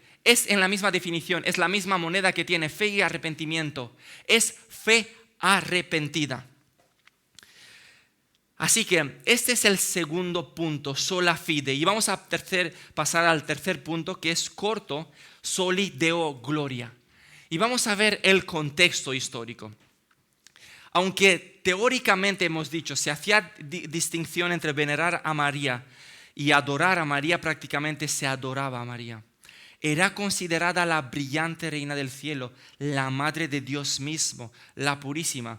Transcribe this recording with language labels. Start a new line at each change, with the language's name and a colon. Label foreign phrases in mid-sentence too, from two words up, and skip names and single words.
Spanish: Es en la misma definición, es la misma moneda que tiene fe y arrepentimiento. Es fe arrepentida. Así que este es el segundo punto,
Latin: sola fide.
Spanish: Y vamos a pasar al tercer punto, que es corto,
Latin: soli deo gloria.
Spanish: Y vamos a ver el contexto histórico. Aunque teóricamente hemos dicho, se hacía distinción entre venerar a María y adorar a María, prácticamente se adoraba a María. Era considerada la brillante reina del cielo, la madre de Dios mismo, la purísima.